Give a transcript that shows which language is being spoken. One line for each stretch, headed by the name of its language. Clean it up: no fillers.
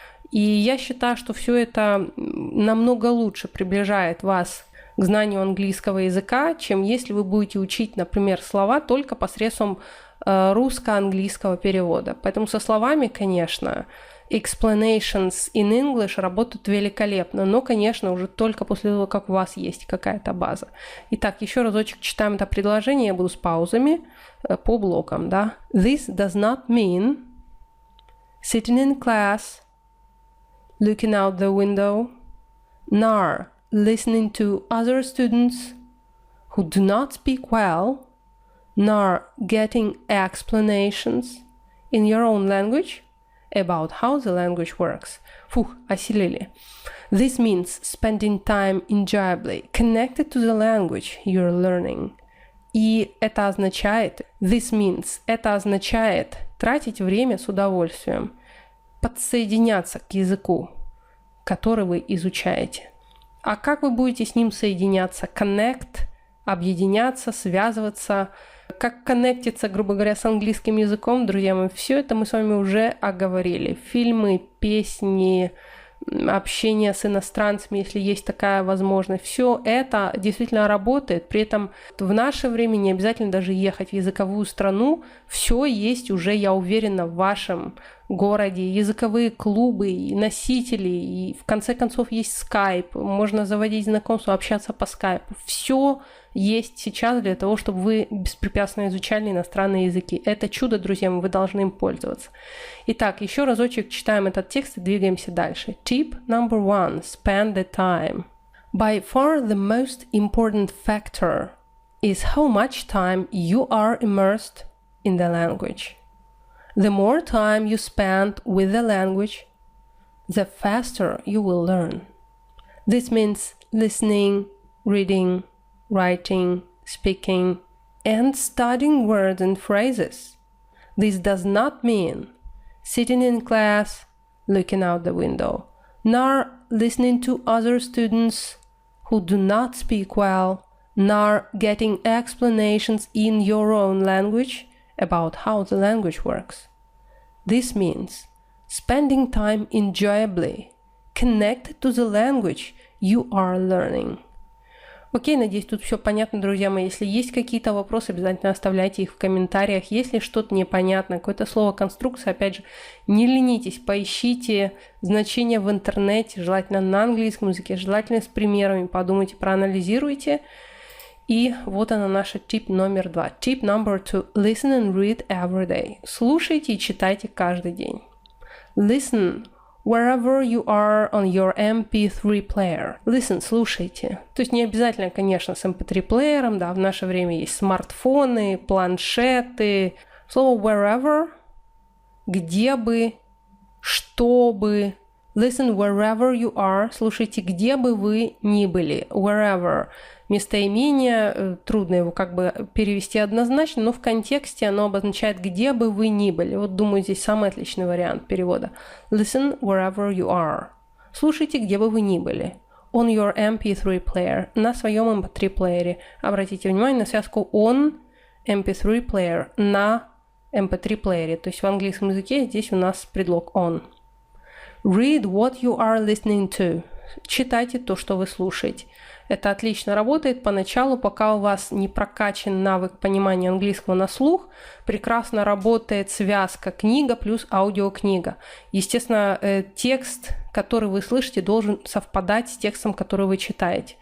Russian: И я считаю, что все это намного лучше приближает вас к знанию английского языка, чем если вы будете учить, например, слова только посредством русско-английского перевода. Поэтому со словами, конечно,
English: explanations in English
Russian: работают великолепно, но, конечно, уже только после того, как у вас есть какая-то база. Итак, еще разочек читаем это предложение, я буду с паузами по блокам. Да?
English: This does not mean sitting in class, looking out the window, nor listening to other students who do not speak well, nor getting explanations in your own language about how the language works.
Russian: Фух, осилили.
English: This means spending time enjoyably connected to the language you're learning.
Russian: И это означает, это означает тратить время с удовольствием, подсоединяться к языку, который вы изучаете. А как вы будете с ним соединяться? Connect, объединяться, связываться. Как коннектиться, грубо говоря, с английским языком, друзья мои, все это мы с вами уже оговорили. Фильмы, песни, общение с иностранцами, если есть такая возможность. Все это действительно работает. При этом в наше время не обязательно даже ехать в языковую страну. Все есть уже, я уверена, в вашем городе. Языковые клубы, и носители, и в конце концов есть скайп. Можно заводить знакомства, общаться по скайпу. Все есть сейчас для того, чтобы вы беспрепятственно изучали иностранные языки. Это чудо, друзья мои, вы должны им пользоваться. Итак, еще разочек читаем этот текст и двигаемся дальше.
English: Tip number 1. Spend the time. By far the most important factor is how much time you are immersed in the language. The more time you spend with the language, the faster you will learn. This means listening, reading, writing, speaking, and studying words and phrases. This does not mean sitting in class, looking out the window, nor listening to other students who do not speak well, nor getting explanations in your own language about how the language works. This means spending time enjoyably, connected to the language you are learning.
Russian: Окей, надеюсь, тут все понятно, друзья мои. Если есть какие-то вопросы, обязательно оставляйте их в комментариях. Если что-то непонятно, какое-то слово, конструкция, опять же, не ленитесь, поищите значения в интернете, желательно на английском языке, желательно с примерами, подумайте, проанализируйте. И вот она наша tip номер 2.
English: Tip number 2. Listen and read every day.
Russian: Слушайте и читайте каждый день.
English: Listen wherever you are on your MP3 player.
Russian: Listen, слушайте. То есть не обязательно, конечно, с MP3 плеером, да, в наше время есть смартфоны, планшеты. Слово wherever, где бы, что бы.
English: Listen wherever you are.
Russian: Слушайте, где бы вы ни были.
English: Wherever.
Russian: Местоимение, трудно его как бы перевести однозначно, но в контексте оно обозначает «где бы вы ни были». Вот, думаю, здесь самый отличный вариант перевода.
English: Listen wherever you are.
Russian: Слушайте, где бы вы ни были.
English: On your MP3 player.
Russian: На своем MP3 плеере. Обратите внимание на связку
English: on MP3 player.
Russian: На MP3 плеере. То есть в английском языке здесь у нас предлог on.
English: Read what you are listening to.
Russian: Читайте то, что вы слушаете. Это отлично работает поначалу, пока у вас не прокачан навык понимания английского на слух. Прекрасно работает связка книга плюс аудиокнига. Естественно, текст, который вы слышите, должен совпадать с текстом, который вы читаете.